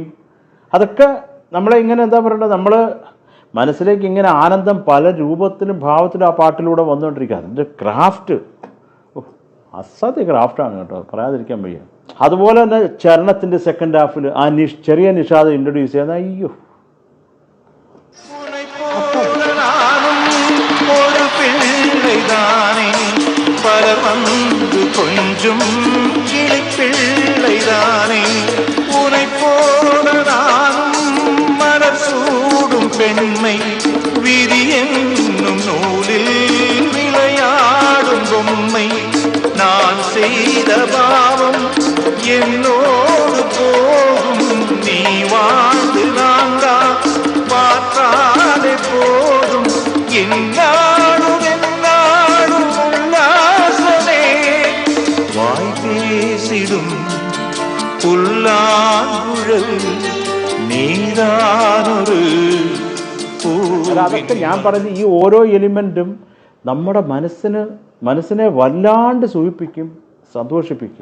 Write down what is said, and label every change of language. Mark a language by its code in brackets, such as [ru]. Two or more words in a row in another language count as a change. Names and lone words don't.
[ml] അതൊക്കെ നമ്മളെ ഇങ്ങനെ എന്താ പറയണ്ടത്, നമ്മൾ മനസ്സിലേക്ക് ഇങ്ങനെ ആനന്ദം പല രൂപത്തിലും ഭാവത്തിലും ആ പാട്ടിലൂടെ വന്നുകൊണ്ടിരിക്കുക. അതിൻ്റെ ക്രാഫ്റ്റ് അസാധ്യ ക്രാഫ്റ്റാണ് കേട്ടോ, പറയാതിരിക്കാൻ വയ്യ. അതുപോലെ തന്നെ ചരണത്തിൻ്റെ [en] second half [ml] ആ ചെറിയ നിഷാദം ഇൻട്രൊഡ്യൂസ് ചെയ്യുന്ന അയ്യോ, [ta] பலர் வந்து கொஞ்சம் கிளிப்பிள்ளைதானே உனை போலதானும் மலர் சூடும் பெண்மை விதி என்னும் நூலில் விளையாடும் பொம்மை நான் செய்த பாவம் என்னோடு போகும் நீ வாழ்ந்து நான்கா பார்த்தாலே போதும் என்னாலும் [ml] അതൊക്കെ ഞാൻ പറഞ്ഞ ഈ ഓരോ എലിമെൻറ്റും നമ്മുടെ മനസ്സിനെ വല്ലാണ്ട് സൂചിപ്പിക്കും, സന്തോഷിപ്പിക്കും.